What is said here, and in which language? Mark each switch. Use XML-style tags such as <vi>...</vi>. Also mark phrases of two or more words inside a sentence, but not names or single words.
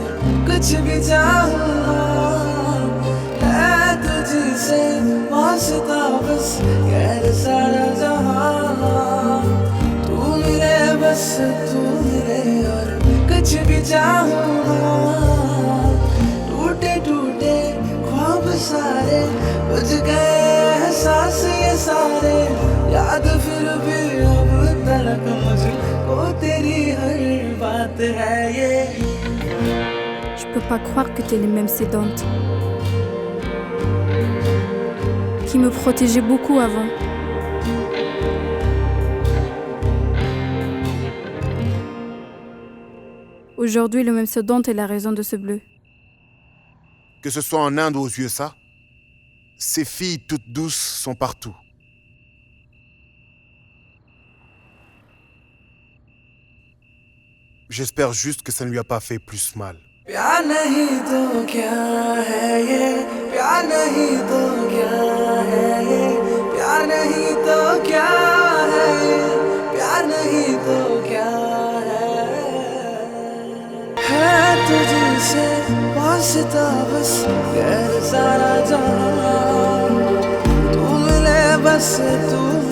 <hi>कुछ भी चाहूंगा है तुझसे वास्ता बस गैर सारा जहां तू मिले बस तू मेरे और कुछ भी चाहूंगा टूटे टूटे ख्वाब सारे बुझ गए सांस ये सारे याद फिर भी अब तक मुझको तेरी हर बात है ये</hi> <fr>Je peux pas croire que t'es les mêmes Siddhant. Qui me protégeait beaucoup avant. Aujourd'hui, le même Siddhant est la raison de ce bleu. Que ce soit en Inde ou aux USA, ces filles toutes douces sont partout. J'espère juste que ça ne lui a pas fait plus mal.</fr> <hi>प्यार नहीं तो क्या है ये प्यार नहीं तो क्या है ये प्यार नहीं तो क्या है ये प्यार नहीं तो क्या है तुझसे वास्ता बस गैर सारा जहां तू मिले बस तू</hi>